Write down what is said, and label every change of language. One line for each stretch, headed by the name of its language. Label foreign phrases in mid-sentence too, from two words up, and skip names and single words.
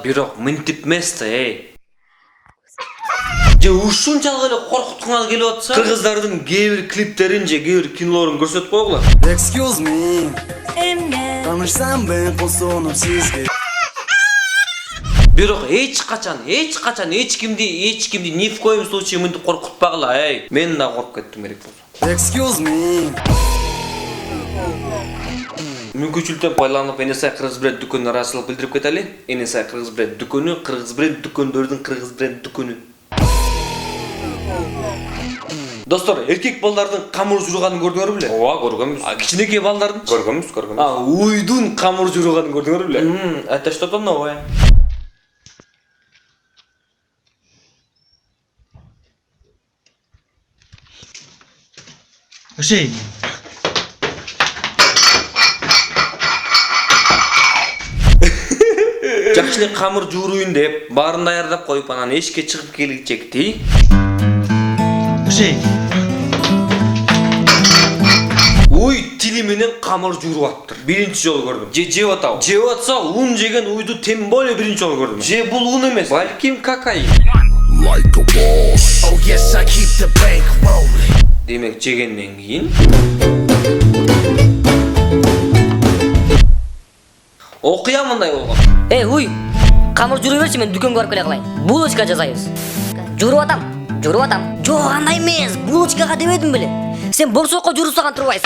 Kyrgyz: Бирок мынтип эмес да, Же ушунчалык эле коркуткуңар келип атса, кыргыздардын кээ бир клиптерин же кээ бир кинолорун көрсөтүп койгула.
English: Excuse me. Эмне?
Kyrgyz: Танышсам мен косонуп сизге. Бирок эч качан эч кимди
Russian: ни в коем случае
Kyrgyz: мынтип коркутпагыла, Мен да коркуп кеттим керек болсо.
English: Excuse me.
Kyrgyz: Мүмкүнчүлүктөн пайдаланып NSI кыргыз бренд дүкөнүнө ыраазычылык билдирип кетели. NSI кыргыз бренд дүкөнү, кыргыз бренд дүкөндөрдүн кыргыз бренд дүкөнү. Достор, эркек балдардын камыр жууганын көрдүңөр беле? Ооба, көргөнбүз. Кичинекей балдардын? Көргөнбүз. Уйдун камыр жууганын көрдүңөр беле?
Russian: Это что-то новое.
Kyrgyz: Ошей. Жакшы эле камыр жууруйун деп, баарын даярдап коюп, анан эшикке чыгып келичекти. Ошей. Уй тили менен камыр жууруп атыптыр. Биринчи жолу көрдүм. Жеп атабы. Жеп атса, ун жеген уйду
Russian: тем более
Kyrgyz: биринчи жолу көрдүм. Же бул ун эмес, балким какаи.
English: Like a boss. Oh yes, I keep the bank rolling.
Kyrgyz: Демек жегенден кийин окуя мындай болгон. Уй, камыр жууруп берчи, мен дүкөнгө барып келе калайын. Булочка жасайбыз. Жууруп атам. Жок, андай эмес. Булочкага дебедим беле. Сен борсокко жуурсаган турбайсың.